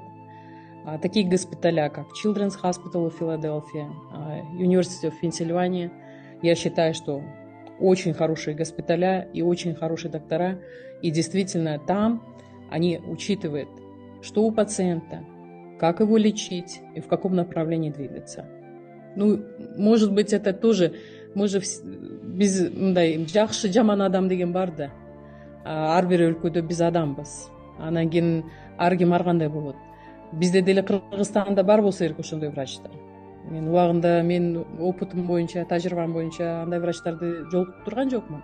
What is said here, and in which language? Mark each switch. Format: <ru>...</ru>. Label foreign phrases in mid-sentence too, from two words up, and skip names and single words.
<ru>Такие госпиталя, как Children's Hospital в Филадельфии, University of Pennsylvania, я считаю, что очень хорошие госпиталя и очень хорошие доктора. И действительно там они учитывают, что у пациента, как его лечить и в каком направлении двигаться. Ну, может быть, это тоже, мы же</ru> <ky>без жақшы жаман адам деген бар да. Ар бир өлкөдө биз адамбыз. Анан кийин ар ким ар кандай болот. Бизде деле Кыргызстанда бар болсо керек ошондой врачтар. Мен убагында мен опытым боюнча, тажрыйбам боюнча андай врачтарды жолугуп турган жокмун.</ky>